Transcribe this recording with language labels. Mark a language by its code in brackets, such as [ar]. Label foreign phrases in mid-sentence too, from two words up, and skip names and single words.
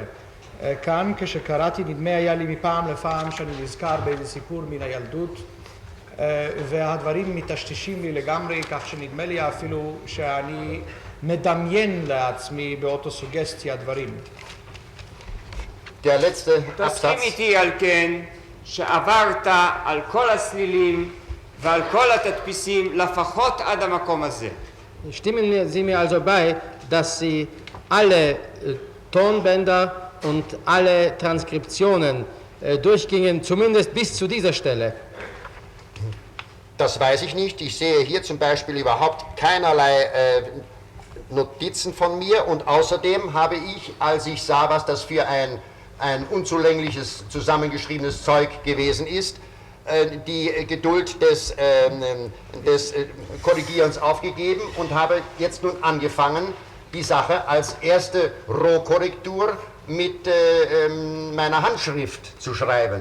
[he] כאן כשקראתי נדמה היה לי מפעם לפעם שאני נזכר באיזה סיפור מן הילדות, והדברים מטשטשים לי לגמרי, כך שנדמה לי אפילו שאני מדמיין לעצמי באוטוסוגסטיה דברים. תסכים איתי על כן שעברת על כל הסלילים ועל כל התדפיסים לפחות עד המקום הזה. [de] Stimmen Sie mir also bei, dass Sie alle Tonbänder und alle Transkriptionen durchgingen, zumindest bis zu dieser Stelle. Das weiß ich nicht. Ich sehe hier zum Beispiel überhaupt keinerlei Notizen von mir und außerdem habe ich, als ich sah, was das für ein unzulängliches, zusammengeschriebenes Zeug gewesen ist, die Geduld des Korrigierens aufgegeben und habe jetzt nun angefangen, die Sache als erste Rohkorrektur mit meiner Handschrift zu schreiben.